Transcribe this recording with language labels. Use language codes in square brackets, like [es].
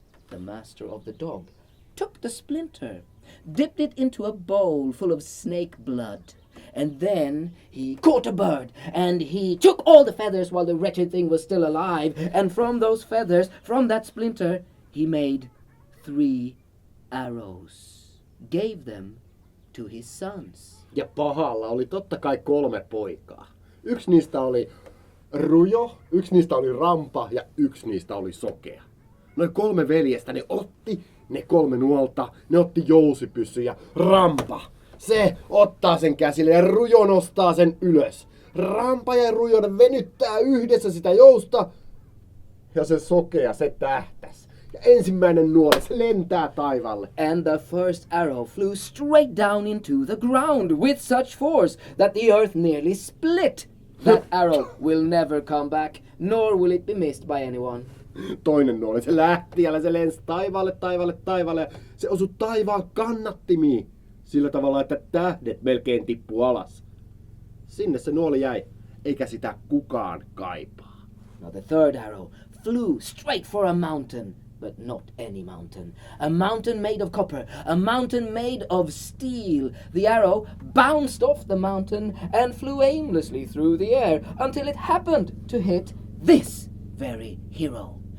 [en] The master of the dog took the splinter, dipped it into a bowl full of snake blood, and then he caught a bird, and he took all the feathers while the wretched thing was still alive, and from those feathers, from that splinter, he made 3 arrows, gave them to his sons. [fi] Ja pahalla oli totta kai 3 poikaa. Yksi niistä oli rujo, yksi niistä oli rampa ja yksi niistä oli sokea. Noin 3 veljestä, ne otti ne 3 nuolta, ne otti jousipyssyn ja Rampa. Se ottaa sen käsille ja Rujo nostaa sen ylös. Rampa ja Rujo venyttää yhdessä sitä jousta ja se sokea, se tähtäs. Ja ensimmäinen nuoli, se lentää taivaalle. [en] And the first arrow flew straight down into the ground with such force that the earth nearly split. That arrow will never come back, nor will it be missed by anyone. [fi] Toinen nuoli, se lähti ja se lensi taivaalle ja se osui taivaan kannattimiin. Sillä tavalla, että tähdet melkein tippuu alas. Sinne se nuoli jäi, eikä sitä kukaan kaipaa. [en] Now the third arrow flew straight for a mountain, but not any mountain. A mountain made of copper, a mountain made of steel. The arrow bounced off the mountain and flew aimlessly through the air until it happened to hit this very hero.